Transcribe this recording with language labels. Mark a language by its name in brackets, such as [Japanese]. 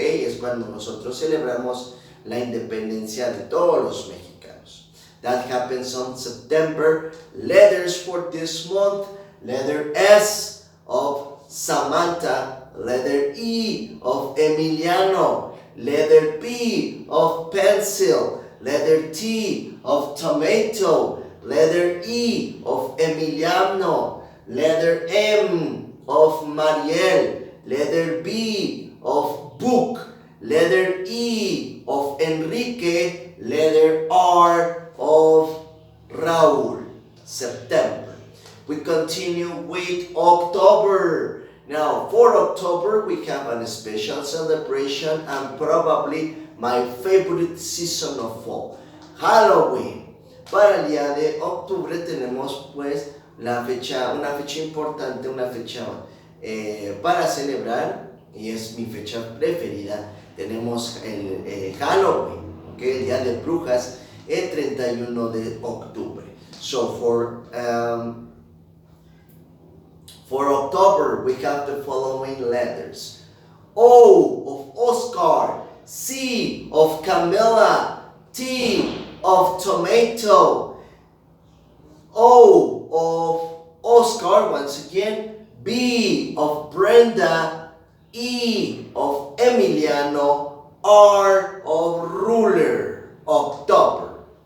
[Spanish] Es cuando nosotros celebramos la independencia de todos los mexicanos. [English] That happens on September. Letters for this month, letter S of Samantha, letter E of Emiliano, letter P of pencil, letter T of tomato, letter E of Emiliano, letter M of Mariel, letter B of book, letter E of Enrique, letter R of Raúl. September. We continue with October. Now, for October, we have a special celebration and probably my favorite season of all, Halloween. [Spanish] Para el día de octubre tenemos pues una fecha importante, una fecha para celebrar y es mi fecha preferida. Tenemos el Halloween, okay, el día de brujas, el 31 de octubre. [English] So for October, we have the following letters. O of Oscar, C of Camilla, T of tomato, O of Oscar, once again, B of Brenda, E of Emiliano, R of ruler, October.